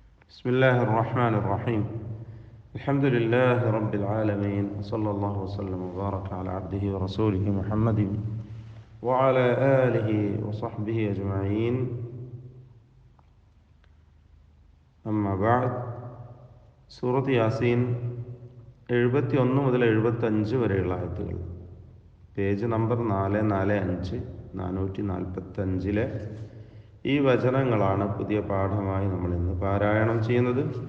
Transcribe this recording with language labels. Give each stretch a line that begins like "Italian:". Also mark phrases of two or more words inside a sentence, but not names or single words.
Arabic: بسم الله الرحمن الرحيم الحمد لله رب العالمين وصلى الله وسلم وبارك على عبده ورسوله محمد وعلى آله وصحبه أجمعين أما بعد
Malayalam: സൂറത്ത് യാസീൻ 71 മുതൽ 75 വരെയുള്ള ആയത്തുകൾ, പേജ് നമ്പർ 445 445 ഈ വചനങ്ങളാണ് പുതിയ പാഠമായി നമ്മൾ ഇന്ന് പാരായണം ചെയ്യുന്നത്.